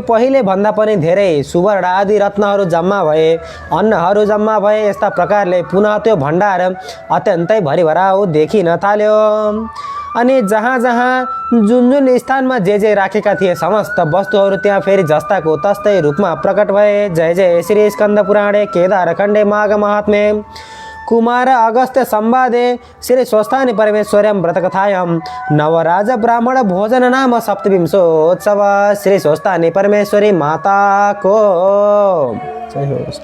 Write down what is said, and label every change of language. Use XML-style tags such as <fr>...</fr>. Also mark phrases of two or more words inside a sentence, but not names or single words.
<ne>पहिले भन्दा पनि धेरै सुवर्ण आदि रत्नहरू जम्मा भए, अन्नहरू जम्मा भए। यस्ता प्रकारले पुनः त्यो भण्डार अत्यन्तै भरिभराउ देखिन थाल्यो। अनि जहाँ जहाँ जुन स्थानमा जे राखेका थिए समस्त वस्तुहरू त्यहाँ फेरि जस्ताको तस्तै रूपमा प्रकट भए।</ne> <sa>जय जय श्री स्कंद पुराणे केदार खण्डे माघ महात्म्ये कुमार अगस्त्य संवादे श्री स्वस्थानी परमेश्वर्यं व्रतकथायां नवराज ब्राह्मण भोजन नाम सप्तविंशोत्सव श्री स्वस्थानी परमेश्वरी</sa> <ne>माता को जय हो।</ne>